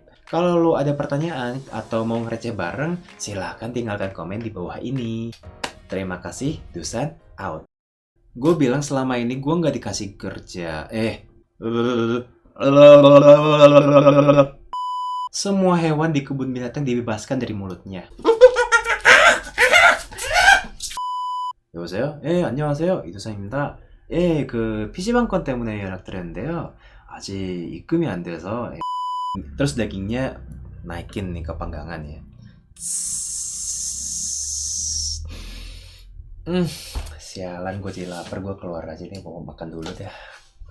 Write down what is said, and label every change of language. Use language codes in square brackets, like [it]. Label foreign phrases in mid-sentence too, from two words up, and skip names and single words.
[id] Kalau lo ada pertanyaan atau mau ngereceh bareng, silahkan tinggalkan komen di bawah ini. Terima kasih, Dusan out. Gue bilang selama ini gue nggak dikasih kerja. Semua hewan di kebun binatang dibebaskan dari mulutnya. [ko] 여보세요? 예, 안녕하세요. 이두상입니다. 예, 그 PC방건 때문에 연락드렸는데요. 아직 입금이 안 돼서 [id] terus dagingnya naikin nih ke panggangan ya. Sialan, gue jadi lapar, gue keluar aja nih, mau makan dulu deh.